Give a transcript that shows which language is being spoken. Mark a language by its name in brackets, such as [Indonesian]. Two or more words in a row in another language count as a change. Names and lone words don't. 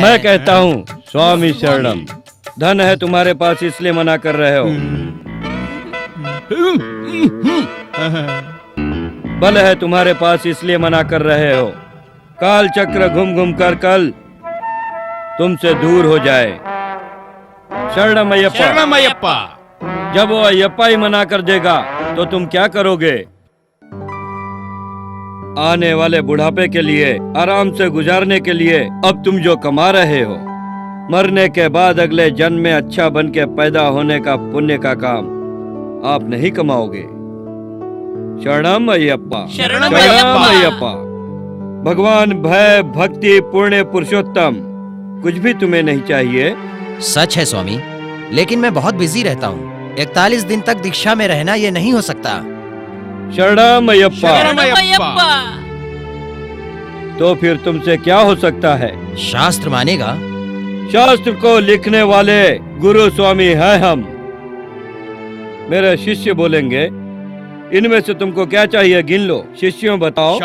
[Hindi] मैं कहता हूँ [Sanskrit] स्वामी शरणम, [Hindi] धन है तुम्हारे पास इसलिए मना कर रहे हो, बल है तुम्हारे पास इसलिए मना कर रहे हो। काल चक्र घूम घूम कर कल तुमसे दूर हो जाए। [Sanskrit] शरणम अय्यप्पा। शरणम अय्यप्पा। [Hindi] जब वो अय्यप्पा ही मना कर देगा तो तुम क्या करोगे? आने वाले बुढ़ापे के लिए, आराम से गुजारने के लिए अब तुम जो कमा रहे हो, मरने के बाद अगले जन्म में अच्छा बन के पैदा होने का पुण्य का काम आप नहीं कमाओगे। [Sanskrit] शरणम अय्यप्पा। शरणम अय्यप्पा। [Hindi] भगवान भय भक्ति पुण्य पुरुषोत्तम कुछ भी तुम्हें नहीं चाहिए? सच है स्वामी, लेकिन मैं बहुत बिजी रहता हूँ। 41 दिन तक दीक्षा में रहना ये नहीं हो सकता। [Sanskrit] शरणम अय्यप्पा। शरणम अय्यप्पा। [Hindi] तो फिर तुमसे क्या हो सकता है? शास्त्र मानेगा? शास्त्र को लिखने वाले गुरु स्वामी हैं हम। मेरे शिष्य बोलेंगे। इनमें से तुमको क्या चाहिए गिन लो। शिष्यों बताओ।